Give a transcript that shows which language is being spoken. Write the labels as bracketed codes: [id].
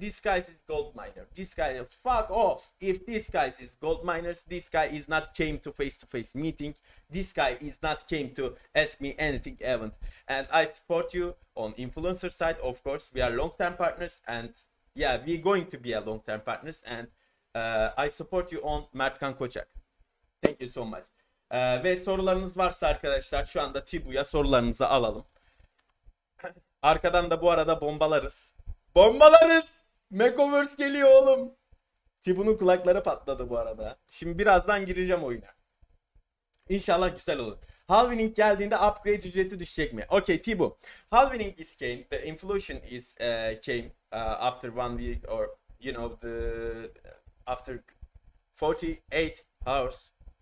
[en] This guy is gold miner. This guy, fuck off. If this guy is gold miners, this guy is not came to face-to-face meeting. This guy is not came to ask me anything event. And I support you on influencer side. Of course, we are long-term partners, and yeah, we're going to be a long-term partners. And I support you on Mertkan Koçak. Thank you so much. [tr] Ve sorularınız varsa arkadaşlar şu anda Tibu'ya sorularınızı alalım. Arkadan da bu arada bombalarız. Bombalarız! Makeovers geliyor oğlum. Tibu'nun kulakları patladı bu arada. Şimdi birazdan gireceğim oyuna. İnşallah güzel olur. Halving geldiğinde upgrade ücreti düşecek mi? [en] Okay Tibu. Halving is came. The inflation is came after 1 week or you know after 48 hours.